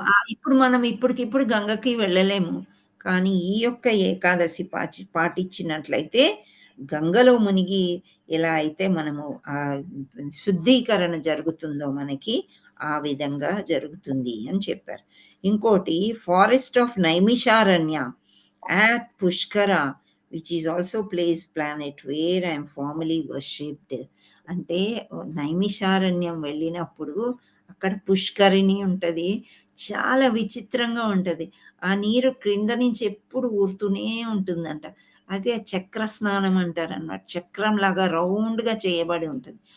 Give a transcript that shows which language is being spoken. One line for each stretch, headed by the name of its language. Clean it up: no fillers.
Telugu: ఇప్పుడు మనం ఇప్పటికిప్పుడు గంగకి వెళ్ళలేము. కానీ ఈ యొక్క ఏకాదశి పాటించినట్లయితే గంగలో మునిగి ఎలా అయితే మనము శుద్ధీకరణ జరుగుతుందో మనకి, ఆ విధంగా జరుగుతుంది అని చెప్పారు.
English: ఇంకోటి forest of Naimisharanya at Pushkara, which is also place planet where I am formally worshipped.
Telugu: అంటే నైమిషారణ్యం వెళ్ళినప్పుడు అక్కడ పుష్కరిణి ఉంటది. చాలా విచిత్రంగా ఉంటది. ఆ నీరు క్రింద నుంచి ఎప్పుడు ఊరుతూనే ఉంటుందంట. అదే చక్ర స్నానం అంటారన్నమాట. చక్రంలాగా రౌండ్‌గా చేయబడి ఉంటది.